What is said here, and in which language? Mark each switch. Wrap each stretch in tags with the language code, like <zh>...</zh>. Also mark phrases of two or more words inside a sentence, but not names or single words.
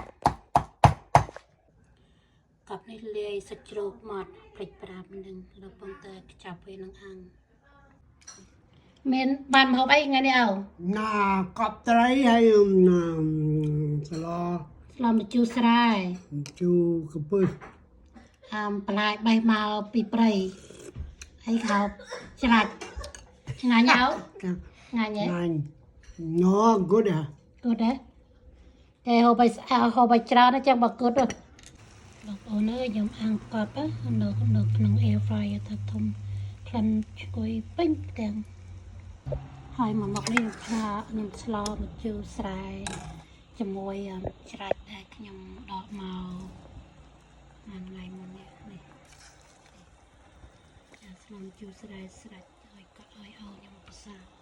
<km>កប់នេះលាយសាច់ជ្រូកម៉ត់ព្រិច5នឹងកំពុងតែខ្ចប់វានឹងអាំងមានបានម្ហូបអីថ្ងៃនេះអើ ណាកប់ត្រីហើយស្ល ម្ជូរស្រែ ម្ជូរកំពឹស បន្លែបេះមកពីព្រៃហើយខោច្រាច់ឆ្ងាញ់អើឆ្ងាញ់ហ៎</km> <en>No good</en> <km>good ហ៎តែហូបไปច្រើនចឹងបើ good បងប្អូនអើយខ្ញុំអាំងកប់នៅក្នុង</km> <en>air fryer</en> <km>ថាធំក្លិនឈ្ងុយពេញទាំងហើយមកមុខនេះខ្ញុំស្លម្ជូរស្រែជាមួយច្រាច់ដែលខ្ញុំដកមកថ្ងៃមុននេះស្លម្ជូរស្រែស្រេចហើយកត់ឲ្យខ្ញុំប្រសា</km>